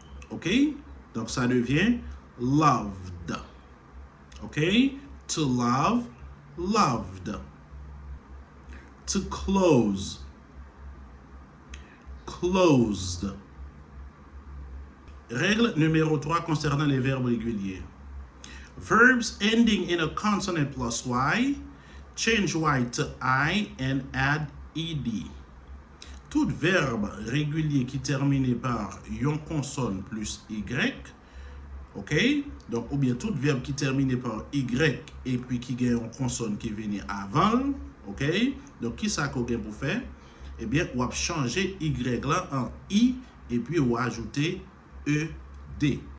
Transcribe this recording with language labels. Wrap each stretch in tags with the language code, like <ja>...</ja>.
<fr>OK? Donc, ça devient loved. OK?</fr> <en>To love, loved. To close, closed.</en> <fr>Règle numéro 3 concernant les verbes réguliers.</fr> <en>Verbs ending in a consonant plus Y, change Y to I and add ED.</en> <fr>Tout verbe régulier qui termine par une consonne plus Y, ok? Donc, ou bien tout verbe qui termine par Y et puis qui gagne une consonne qui vient avant, ok? Donc, qui ça qu'on gagne pour faire? Eh bien, on va changer Y là en I et puis on va ajouter ED.</fr>